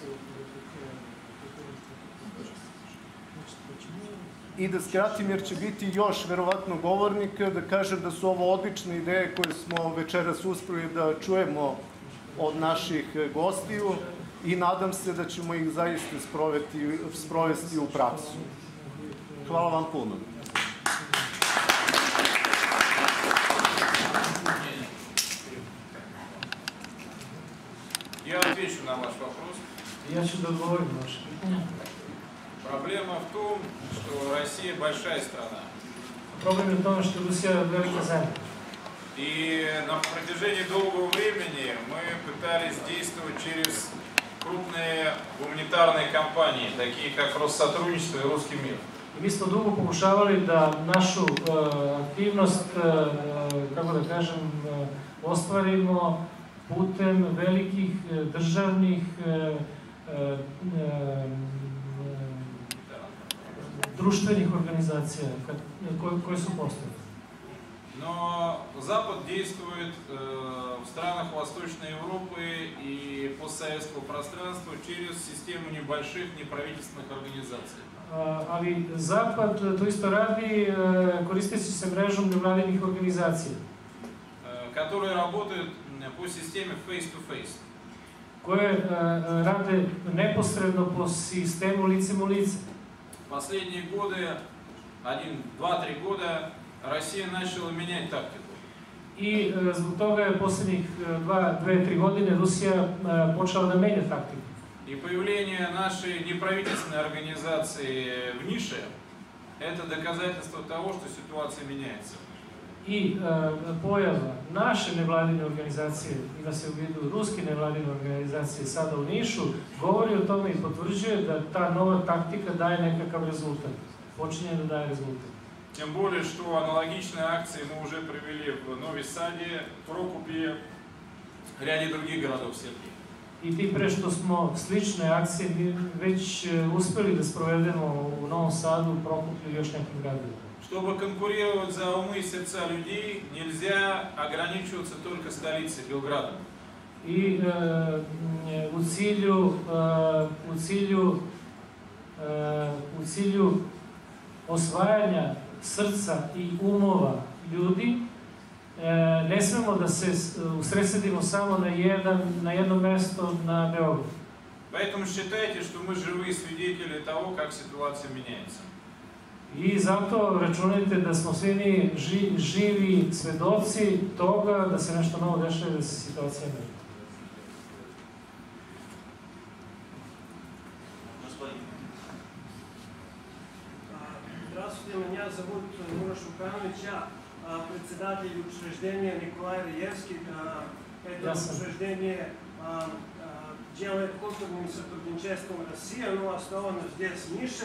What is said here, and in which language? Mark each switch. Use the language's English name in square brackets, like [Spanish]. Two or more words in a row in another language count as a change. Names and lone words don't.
[Serbian] I da skratim, jer će biti još verovatno govornika, da kažem da su ovo odlične ideje koje smo večeras uspeli da čujemo od naših gostiju i nadam se da ćemo ih zaista sprovesti u praksu. Hvala vam puno. [Russian] Я отвечу на ваш вопрос. [Serbian] Ja ću da odgovorim na vaše pitanje. [Russian] Проблема в том, что Россия большая страна. [Serbian] Problem je u tome što je Rusija velika zemlja. [Russian] И на протяжении долгого времени мы пытались действовать через крупные гуманитарные компании, такие как Россотрудничество и Русский мир. [Serbian] I mi smo dugo pokušavali da našu aktivnost, kako da kažem, ostvarimo putem velikih državnih društvenih organizacija koje su postavljene. [Russian] Но Запад действует в странах Восточной Европы и постсоветского пространства через систему небольших неправительственных организаций. [Serbian] Ali Zapad to isto radi koristeći se mrežom nevladinih organizacija. [Russian] Которые работают по системе [English] face-to-face. [Serbian] Koje rade neposredno po sistemu licem u lice. [Russian] Последние годы, 2-3 года, Россия начала менять тактику. [Serbian] I zbog toga je posljednjih 2-3 godine Rusija počela da menja taktiku. [Russian] И появление нашей неправительственной организации в нише – это доказательство того, что ситуация меняется. [Serbian] I pojava naše nevladine organizacije, ima se u vidu ruske nevladine organizacije sada u Nišu, govori o tome i potvrđuje da ta nova taktika daje nekakav rezultat. Počinje da daje rezultat. [Russian] Тем более, что аналогичные акции мы уже провели в Нови Саде, Прокупе, ряде других городов Сербии. [Serbian] I tim pre što smo slične akcije već uspeli da sprovedemo u Novom Sadu, Prokuplju i još nekim gradovima. [Russian] Чтобы конкурировать за умы и сердца людей, нельзя ограничиваться только столицей Белградом. [Serbian] I u cilju osvajanja srca i umova ljudi ne smemo da se usredsredimo samo na jedno mesto na Beogradu. [Russian] Поэтому считайте, что мы живые свидетели того, как ситуация меняется. [Serbian] I zato računajte da smo svi mi živi svedoci toga da se nešto novo dešava i da se situacija menja. [Russian] Здравствуйте, меня зовут Мураш Уканович, я председатель учреждения Николай Раевский. Это учреждение делает культурным сотрудничеством России, оно основано здесь, в Нише.